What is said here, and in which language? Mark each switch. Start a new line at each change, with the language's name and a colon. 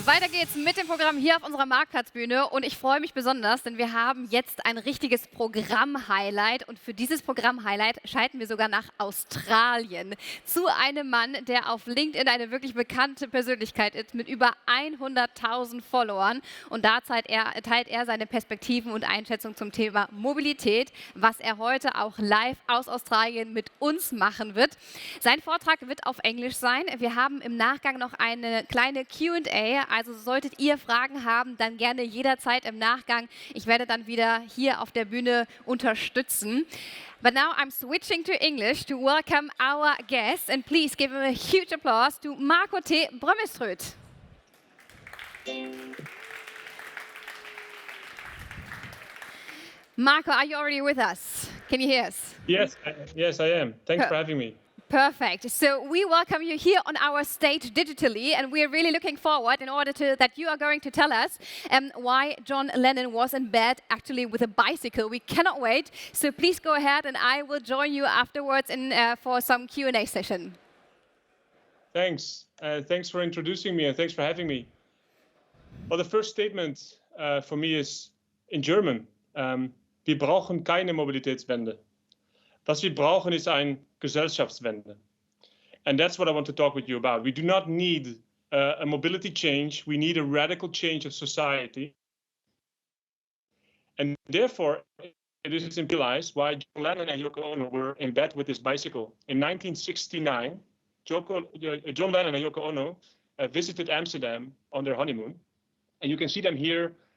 German: geht's mit dem Programm hier auf unserer Markplatzbühne und ich freue mich besonders, denn wir haben jetzt ein richtiges Programm-Highlight und für dieses Programm-Highlight schalten wir sogar nach Australien zu einem Mann, der auf LinkedIn eine wirklich bekannte Persönlichkeit ist mit über 100.000 Followern und da teilt er seine Perspektiven und Einschätzungen zum Thema Mobilität, was er heute auch live aus Australien mit uns machen wird. Sein Vortrag wird auf Englisch sein. Wir haben im Nachgang noch eine kleine Q&A, also solltet ihr Fragen haben, dann gerne jederzeit im Nachgang. Ich werde dann wieder hier auf der Bühne unterstützen.
English: But now I'm switching to English to welcome our guest and please give him a huge applause to Brömmelstroet. Marco, are you already with us? Can you hear us? Yes, I am. Thanks for having me. Perfect. So we welcome you here on our stage digitally, and we are really looking forward that you are going to tell us why John Lennon was in bed actually with a bicycle. We cannot wait. So please go ahead, and I will join you afterwards for some Q&A session. Thanks. Thanks for introducing me, and thanks for having me. Well, the first statement for me is in German.
German: Wir brauchen keine Mobilitätswende. Was wir brauchen ist eine Gesellschaftswende.
English: And that's what I want to talk with you about. We do not need a mobility change. We need a radical change of society. And therefore, it is realized why John Lennon and Yoko Ono were in bed with his bicycle. In 1969, John Lennon and Yoko Ono visited Amsterdam on their honeymoon. And you can see them here.